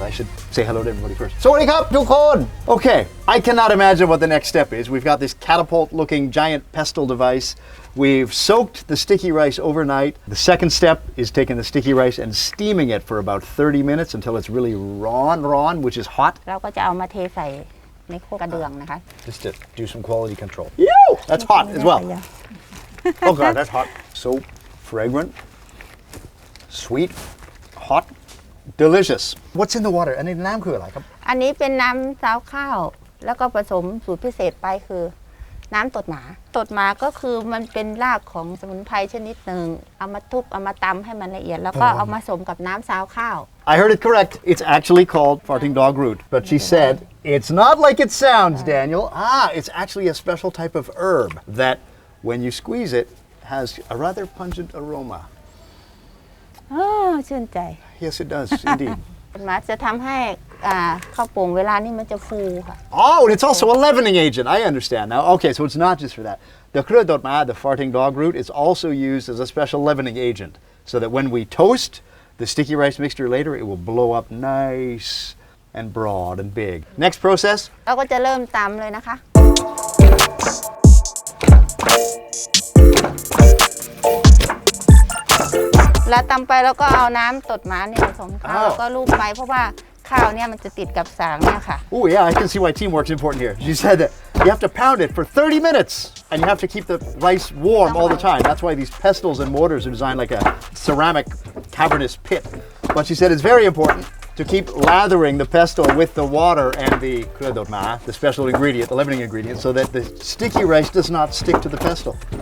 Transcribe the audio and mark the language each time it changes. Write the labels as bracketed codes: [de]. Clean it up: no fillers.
[en] I should say hello to everybody first. Sawadee krap, tukon! Okay, I cannot imagine what the next step is. We've got this catapult-looking giant pestle device. We've soaked the sticky rice overnight. The second step is taking the sticky rice and steaming it for about 30 minutes until it's really raw, which is hot. [th] เราก็จะเอามาเทใส่ในโคกระเดื่องนะคะ [en] Just to do some quality control. That's hot as well. Oh God, that's hot. So fragrant, sweet, hot, delicious. What's in the water? [th] อันนี้น้ำคืออะไรครับ อันนี้เป็นน้ำซาวข้าวแล้วก็ผสมสูตรพิเศษไปคือน้ำตดหมาตดหมาก็คือมันเป็นรากของสมุนไพรชนิดหนึ่งเอามาทุบเอามาตำให้มันละเอียดแล้วก็เอามาผสมกับน้ำซาวข้าว [en] I heard it correct. It's actually called farting dog root, but she said It's not like it sounds, Daniel. It's actually a special type of herb that, when you squeeze it, has a rather pungent aroma. [th] ชื่นใจ [en] Yes, it does, indeed. [th] มาจะทำให้ข้าวโป่งเวลานี้มันจะฟูค่ะ [en] Oh, and it's also a leavening agent. I understand now. Okay, so it's not just for that. The Khao-Pong, the farting dog root, is also used as a special leavening agent, so that when we toast the sticky rice mixture later, it will blow up nice and broad and big. Next process. [th] เราก็จะเริ่มตำเลยนะคะแล้วตำไปแล้วก็เอาน้ำตดหมาเนี่ยผสมข้าวแล้วก็ลูบไปเพราะว่าข้าวเนี่ยมันจะติดกับสางเนี่ยค่ะ [en] Oh yeah, I can see why teamwork's important here. She said that you have to pound it for 30 minutes and you have to keep the rice warm all the time. That's why these pestles and mortars are designed like a ceramic cavernous pit. But she said it's very important to keep lathering the pestle with the water and the Khao-Pong, the special ingredient, the leavening ingredient, so that the sticky rice does not stick to the pestle.